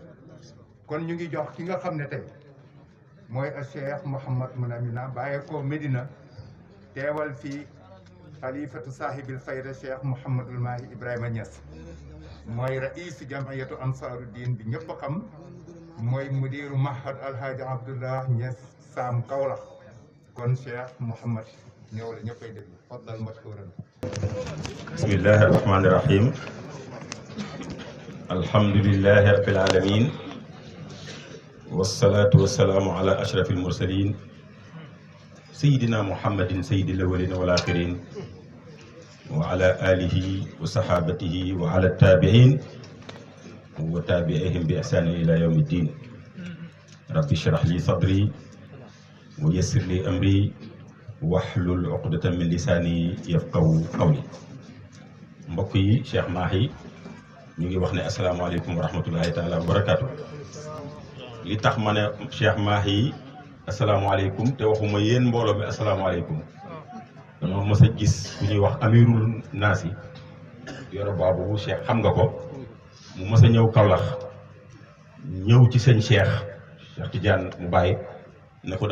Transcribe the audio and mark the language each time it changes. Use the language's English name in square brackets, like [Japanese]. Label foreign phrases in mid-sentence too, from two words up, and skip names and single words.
[Wolof] kon ñu ngi jox ki nga xam ne tey mooy a Cheikh Mouhamad Mounamina bàyyee ko Medina, teewal fii [Arabic] خليفة صاحب الفيضة [Wolof] Cheikh Mouhamadul Mahi Ibrahima Niass. mooy [Arabic] رئيس جمعية أنصار الدين [Wolof] bi ñëpp xam, mooy [Arabic] مدير معهد [Wolof] alhaaji Abdullah Niass Sam Kaolack kon Cheikh Mouhamad ñëw la ñëppay déglu [Arabic] تفضل مشكورا. بسم الله الرحمن الرحيم الحمد لله رب العالمين والصلاة والسلام على أشرف المرسلين سيدنا محمد سيد الأولين والآخرين وعلى آله وصحابته وعلى التابعين وتابعيهم بإحسان إلى يوم الدين رب اشرح لي صدري ويسر لي أمري واحلل عقدة من لساني يفقهوا قولي. [Wolof] mbokk yi Cheikh Mahi ñu ngi wax ne [Arabic] السلام عليكم ورحمة الله تعالى وبركاته. [Wolof] li tax ma ne Cheikh Mahi asalaamaaleykum te waxuma yéen mbooloo mi asalaamaaleykum dama mës a gis ku ñuy wax [Arabic] أمير الناس [Wolof] yoro baabu Cheikh xam nga ko mu mës a ñëw Kaolack ñëw ci sëñ Cheikh Tidiane mu bàyyi ne ko